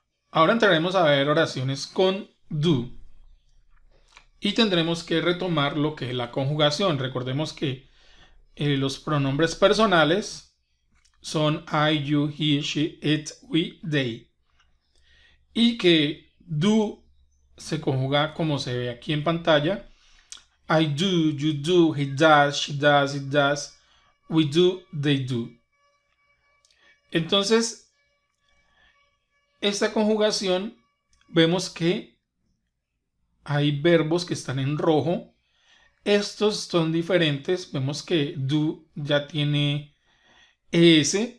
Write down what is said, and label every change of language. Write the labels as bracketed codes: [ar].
[es] Ahora entraremos a ver oraciones con do y tendremos que retomar lo que es la conjugación. Recordemos que los pronombres personales son [en] I, you, he, she, it, we, they [es] y que do se conjuga como se ve aquí en pantalla. [en] I do, you do, he does, she does, it does, we do, they do. [es] Entonces, esta conjugación vemos que hay verbos que están en rojo. Estos son diferentes. Vemos que do ya tiene es.